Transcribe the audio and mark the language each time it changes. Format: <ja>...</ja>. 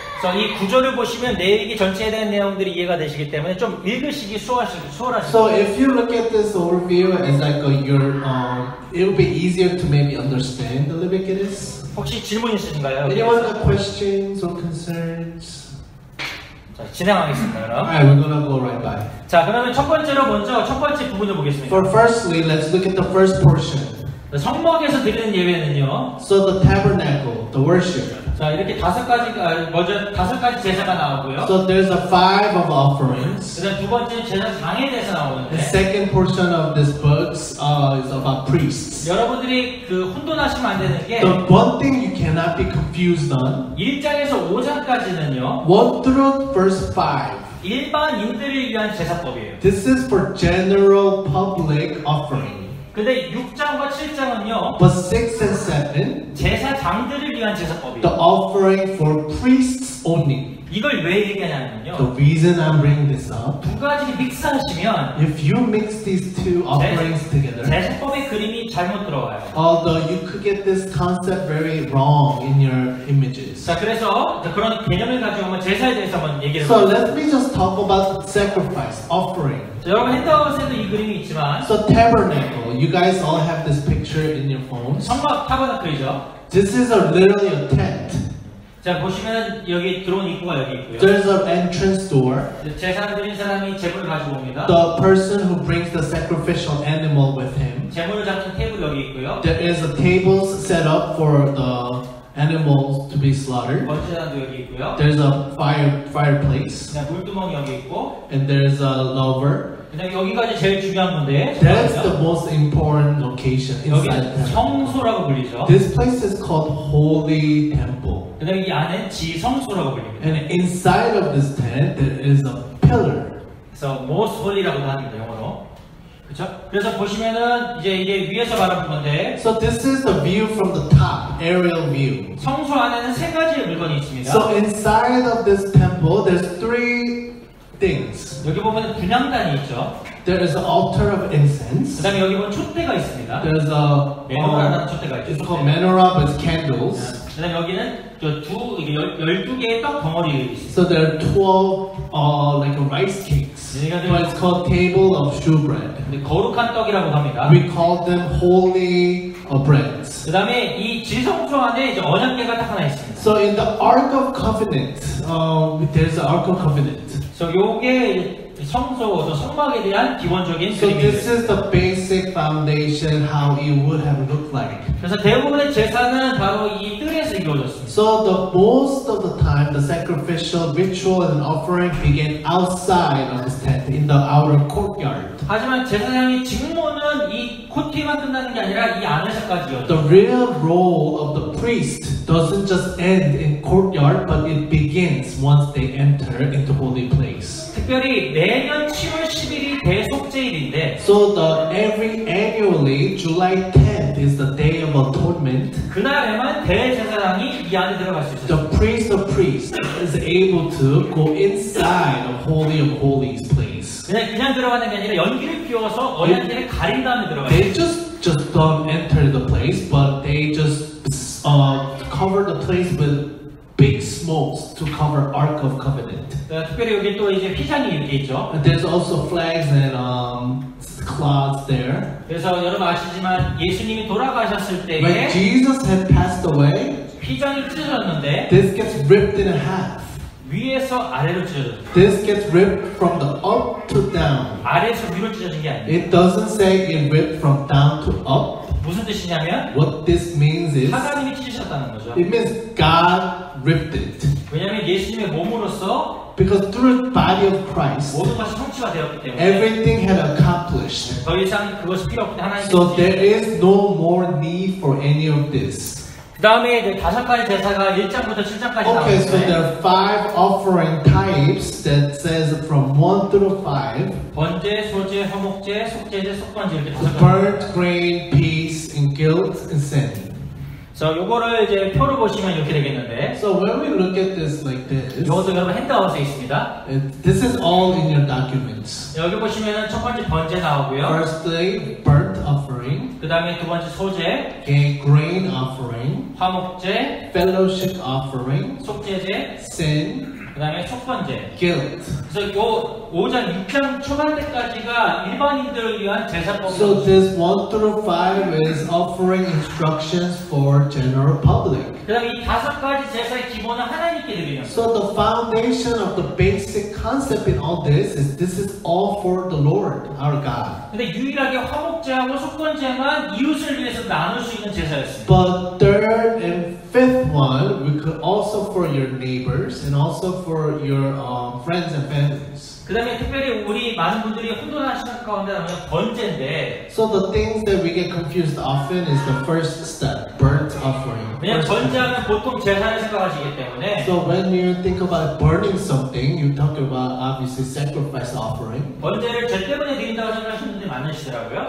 <ko>그래서 이 구절을 보시면 레위기 전체에 대한 내용들이 이해가 되시기 때문에 좀 읽으시기 수월하시죠.</ko> <en>So if you look at this overview as like it will be easier to maybe understand the Leviticus.</en> <ko>혹시 질문 있으신가요?</ko> <en>Anyone got questions or concerns?</en> <ko>자, 진행하겠습니다, 그럼.</ko> <en>Alright, we're gonna go right by.</en> <ko>자, 그러면 첫 번째로 먼저 첫 번째 부분을 보겠습니다.</ko> <en>Firstly, let's look at the first portion.</en> <ko>성막에서 드리는 예배는요.</ko> <en>So the tabernacle, the worship.</en> <ko>자 이렇게 먼저 5가지 제사가 나오고요.</ko> <en>So there's a 5 of offerings.</en> <ko>그다음 두 번째는 제사장에 대해서</ko> <en>The</en> <ko>나오는데</ko> <en>second portion of this book is about priests.</en> <ko>여러분들이 그 혼돈하시면 안 되는 게</ko> <en>The one thing you cannot be confused on,</en> <ko>1장에서 5장까지는요.</ko> <en>1 through verse 5.</en> <ko>일반인들을 위한 제사법이에요.</ko> <en>This is for general public offering.</en> <ko>근데 6장과 7장은요.</ko> <en>But 6 and 7,</en> <ko>제사장들을 위한</ko> <en>the</en> <ko>제사법이에요.</ko> <en>offering for priests only.</en> <ko>이걸 왜 얘기하냐면요.</ko> <en>The reason I'm bringing this up,</en> <ko>두 가지를 믹스하시면</ko> <en>if you mix these two offerings together,</en> <ko>제사법의 그림이 잘못 들어와요.</ko> <en>although you could get this concept very wrong in your images.</en> <ko>자, 그래서 그런 개념을 가지고 한번 제사에 대해서 한번 얘기를</ko> <en>So</en> <ko>해볼게요.</ko> <en>let me just talk about sacrifice, offering.</en> <ko>자, 여러분 핸드아웃에도 이 그림이 있지만</ko> <en>So tabernacle, you guys all have this picture in your phones.</en> <ko>성막 타버나클이죠.</ko> <en>This is literally a tent.</en> <ko>자, 보시면 여기 들어온 입구가 여기 있고요.</ko> <en>There's an entrance door.</en> <ko>제사 드린 사람이 제물을 가지고 옵니다.</ko> <en>The person who brings the sacrificial animal with him.</en> <ko>제물을 잡는 테이블 여기 있고요.</ko> <en>There is a table set up for the animals to be slaughtered.</en> <ko>번제단도 여기 있고요.</ko> <en>There's a fireplace,</en> <ko>그다음 물두멍이 여기 있고,</ko> <en>and there's a lover.</en> <ko>그다음 여기가 이제 제일 중요한 건데,</ko> <en>That's the most important location inside the</en> <ko>여기는</ko> <en>temple.</en> <ko>성소라고 불리죠.</ko> <en>This place is called Holy Temple.</en> <ko>그다음 이 안엔 지성소라고 불립니다.</ko> <en>And inside of this tent, there is a pillar.</en> <ko>그래서 most holy라고도 합니다, 영어로. 그렇죠? 그래서 보시면은 이제 이게 위에서 바라본 건데,</ko> <en>So this is the view from the top, aerial view.</en> <ko>성소 안에는 3가지의 물건이 있습니다.</ko> <en>So inside of this temple, there's 3 things.</en> <ko>여기 보면 분향단이 있죠.</ko> <en>There is an altar of incense.</en> <ko>그다음에 여기 보면 촛대가 있습니다.</ko> <en>There's a</en> <ko>메노라라는 촛대가 있죠.</ko> <en>it's called menorah with candles.</en> <ko>그다음에 여기는 12개의 떡 덩어리 있습니다.</ko> <en>So there are 12 like rice cakes. But it's called table of shewbread.</en> <ko>근데 거룩한 떡이라고 합니다.</ko> <en>We call them holy breads.</en> <ko>그다음에 이 지성소 안에 이제 언약궤가 딱 하나 있습니다.</ko> <en>So in the Ark of Covenant, there's the Ark of Covenant.</en> <ko>그래서 요게 성소, 성막에 대한 기본적인</ko> <en>So this</en> <ko>그림이에요.</ko> <en>is the basic foundation how it would have looked like.</en> <ko>그래서 대부분의 제사는 바로 이 뜰에서 이루어졌습니다.</ko> <en>So the most of the time, the sacrificial ritual and offering began outside of this tent in the outer courtyard.</en> <ko>하지만 제사장의 직무는 이 코티만 끝나는 게 아니라 이 안에서까지 이어져요.</ko> <en>The real role of the priest doesn't just end in courtyard, but it begins once they enter into holy place.</en> <ko>특별히 매년 7월 10일이 대속제일인데</ko> <en>So annually, July 10th is the day of atonement.</en> <ko>그날에만 대제사장이 이 안에 들어갈 수 있어요.</ko> <en>The priest of priests is able to go inside of holy of holies place.</en> <ko>그냥 들어가는 게 아니라 연기를 피워서 언약궤를 가린 다음에 들어가요.</ko> <en>They just don't enter the place, but they just cover the place with big smokes to cover Ark of Covenant.</en> <ko>특별히 여기 또 이제 휘장이 이렇게 있죠.</ko> <en>And there's also flags and cloths there.</en> <ko>그래서 여러분 아시지만 예수님이 돌아가셨을 때에</ko> <en>When Jesus had passed away,</en> <ko>휘장이 찢어졌는데</ko> <en>this gets ripped in half.</en> <ko>위에서 아래로 찢어졌어요.</ko> <en>This gets ripped from the up to down.</en> <ko>아래에서 위로 찢어진 게 아니에요.</ko> <en>It doesn't say it ripped from down to up.</en> <ko>무슨 뜻이냐면</ko> <en>What this means is,</en> <ko>하나님이 찢으셨다는 거죠.</ko> <en>it means God ripped it.</en> <ko>왜냐하면 예수님의 몸으로서</ko> <en>Because through the body of Christ,</en> <ko>모든 것이 성취가 되었기 때문에</ko> <en>everything had accomplished.</en> <ko>더 이상 그것이 필요 없기 때문에</ko> <en>So</en> <ko>하나님께</ko> <en>there is no more need for any of this.</en> <ko>그 다음에 이제 5가지 제사가 1장부터 7장까지</ko> <en>Okay, so</en> <ko>나오는데</ko> <en>there are 5 offering types that says from 1 through 5.</en> <ko>번제, 소제, 화목제, 속제제, 속번제 이렇게 5가지.</ko> <en>Burnt grain, peace, and guilt, and sin.</en> <ko>그래서 요거를 이제 표로 보시면 이렇게 되겠는데</ko> <en>So when we look at this like this,</en> <ko>이것도 여러분 핸드아웃에 있습니다.</ko> <en>this is all in your documents.</en> <ko>여기 보시면은 첫 번째 번제 나오고요.</ko> <en>Firstly, burnt offering,</en> <ko>그 다음에 두 번째 소제,</ko> <en>okay, grain offering,</en> <ko>화목제,</ko> <en>fellowship offering,</en> <ko>속제제,</ko> <en>sin,</en> <ko>그 다음에 속번제.</ko> <en>guilt.</en> <ko>그래서 요 5장 6장 초반 때까지가 일반인들을 위한</ko> <en>So</en> <ko>제사법이었어요.</ko> <en>this 1 through 5 is offering instructions for general public.</en> <ko>그다음에 이 5가지 제사의 기본은 하나님께 드리는 거예요.</ko> <en>So the foundation of the basic concept in all this is all for the Lord, our God.</en> <ko>근데 유일하게 화목제하고 속건제만 이웃을 위해서 나눌 수 있는 제사였습니다.</ko> <en>But third and fifth one, we could also for your neighbors and also for your friends and families.</en> <ko>그 다음에 특별히 우리 많은 분들이 혼돈하시는 가운데 하면 번제인데</ko> <en>So the things that we get confused often is the first step, burnt offering.</en> <ko>왜냐면</ko> <en>First step.</en> <ko>번제하면 보통 제사를 생각하시기 때문에</ko> <en>So when you think about burning something, you talk about obviously sacrifice offering.</en> <ko>번제를 죄 때문에 드린다고 생각하시는 분들이 많으시더라고요.</ko>